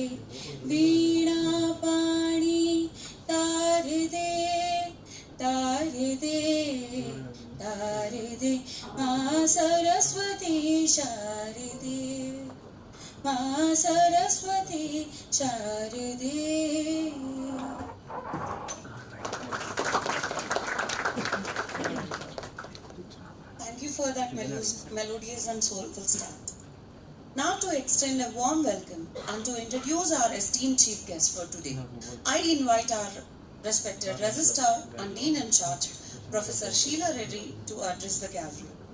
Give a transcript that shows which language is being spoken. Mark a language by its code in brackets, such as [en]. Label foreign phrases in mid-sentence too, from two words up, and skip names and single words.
[hi] वीणा पाणी तार दे, तार दे, तार दे। माँ सरस्वती शारदे, माँ सरस्वती शारदे। [en] Thank you for that melodious and soulful start. Now to extend a warm welcome and to introduce our esteemed chief guest for today, I invite our respected Registrar and Dean in Charge, Professor Sheila Reddy, to address the gathering.